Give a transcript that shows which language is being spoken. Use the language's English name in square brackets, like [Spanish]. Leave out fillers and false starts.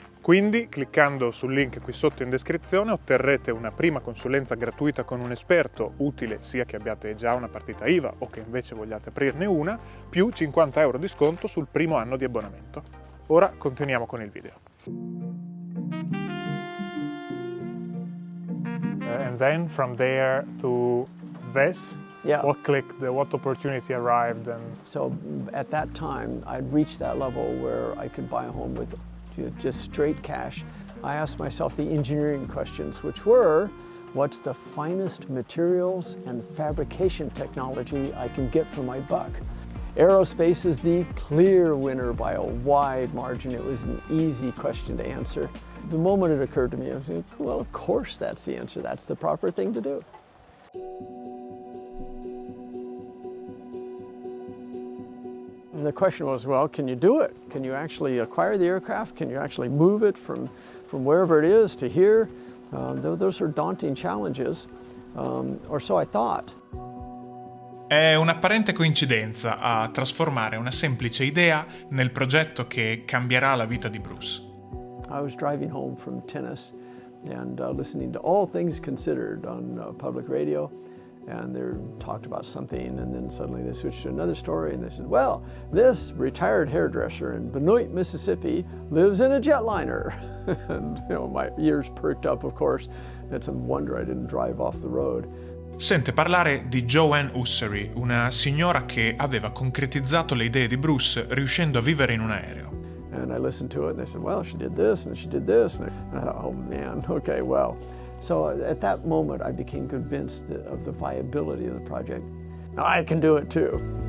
[Italian] Quindi, cliccando sul link qui sotto in descrizione, otterrete una prima consulenza gratuita con un esperto, utile sia che abbiate già una partita IVA o che invece vogliate aprirne una, più 50 € di sconto sul primo anno di abbonamento. Ora continuiamo con il video. [English] And then from there to this, Yeah. what opportunity arrived? And So at that time, I'd reached that level where I could buy a home with just straight cash. I asked myself the engineering questions, which were, what's the finest materials and fabrication technology I can get for my buck? Aerospace is the clear winner by a wide margin. It was an easy question to answer. The moment it occurred to me, I was like, well, of course that's the answer. That's the proper thing to do. And the question was, well, can you do it? Can you actually acquire the aircraft? Can you actually move it from wherever it is to here? Those are daunting challenges, or so I thought. [Italian] È un'apparente coincidenza a trasformare una semplice idea nel progetto che cambierà la vita di Bruce. [English] I was driving home from tennis and listening to All Things Considered on public radio. And they talked about something, and then suddenly they switched to another story, and they said, well, this retired hairdresser in Benoit, Mississippi lives in a jetliner. And my ears perked up, of course. It's a wonder I didn't drive off the road. [Italian] Sente parlare di Joanne Ussery, una signora che aveva concretizzato le idee di Bruce riuscendo a vivere in un aereo. [English] And I listened to it, and they said, well, she did this, and she did this. And I thought, oh man, okay, well. So at that moment, I became convinced of the viability of the project. I can do it too.